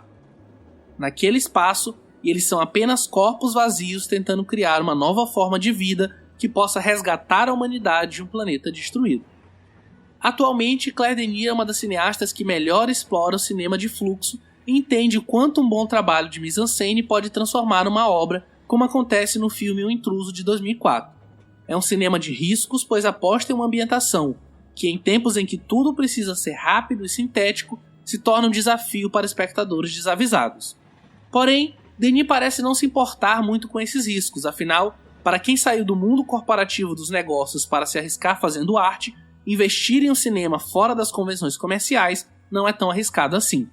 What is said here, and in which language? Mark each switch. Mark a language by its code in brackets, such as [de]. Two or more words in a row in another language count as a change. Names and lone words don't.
[pt] Naquele espaço, eles são apenas corpos vazios tentando criar uma nova forma de vida que possa resgatar a humanidade de um planeta destruído. Atualmente, Claire Denis é uma das cineastas que melhor explora o cinema de fluxo e entende o quanto um bom trabalho de mise-en-scène pode transformar uma obra, como acontece no filme O Intruso de 2004. É um cinema de riscos, pois aposta em uma ambientação que, em tempos em que tudo precisa ser rápido e sintético, se torna um desafio para espectadores desavisados. Porém, Denis parece não se importar muito com esses riscos, afinal, para quem saiu do mundo corporativo dos negócios para se arriscar fazendo arte, investir em um cinema fora das convenções comerciais não é tão arriscado assim.